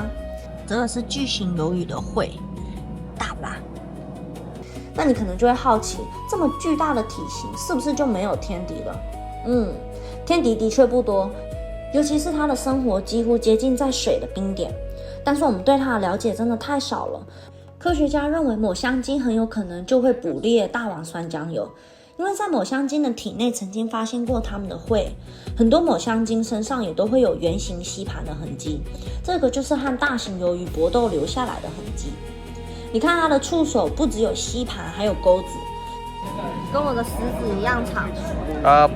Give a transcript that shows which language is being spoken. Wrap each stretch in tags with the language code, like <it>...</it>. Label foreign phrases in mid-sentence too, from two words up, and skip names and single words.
<zh>這個是巨型魷魚的喙，大吧？那你可能就會好奇，這麼巨大的體型是不是就沒有天敵了？天敵的確不多。尤其是他的生活幾乎接近在水的冰點。但是我們對他的了解真的太少了。科學家認為抹香鯨很有可能就會捕獵大王酸漿魷，因為在抹香鯨的體內曾經發現過它們的喙，很多抹香鯨身上也都會有圓形吸盤的痕跡，這個就是和大型魷魚搏鬥留下來的痕跡。你看它的觸手不只有吸盤，還有鈎子，跟我的食指一樣長。</zh>